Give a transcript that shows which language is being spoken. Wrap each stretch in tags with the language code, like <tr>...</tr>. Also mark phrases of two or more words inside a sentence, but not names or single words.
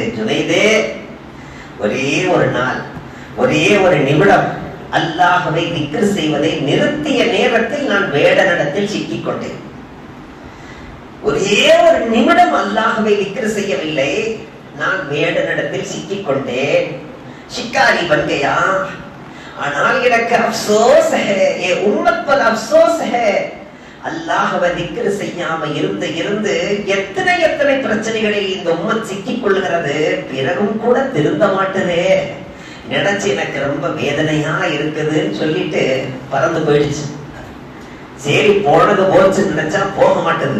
<ta>ஜுனைதே, ஒரே ஒரு நாள், ஒரே ஒரு நிமிடம் அல்லாஹ்வை திக்ர் செய்வதை நிறுத்திய நேரத்தில் நான் வேடனிடத்தில் சிக்கிக் கொண்டேன். ஒரே ஒரு நிமிடம் அல்லாஹ்வை திக்ர் செய்யவில்லை, நான் வேடனிடத்தில் சிக்கிக் கொண்டேன்.</ta> <ur>शिकारी बन गया।</ur> <ta>ஆனால் எனக்கு அப்சோஸ்</ta> <ur>है, ये उम्मत पर अफसोस है।</ur> <ta>அல்லாஹ்வை திக்ர் செய்யாம இருந்து எத்தனை பிரச்சனைகளில் இந்த உம்மத் சிக்கிக் கொள்கிறது, பிறகும் கூட திருந்த மாட்டதே நினைச்சு எனக்கு ரொம்ப வேதனையா இருக்குதுன்னு சொல்லிட்டு பறந்து போயிடுச்சு. சரி போனது போச்சு நினைச்சா போக மாட்டது.</ta>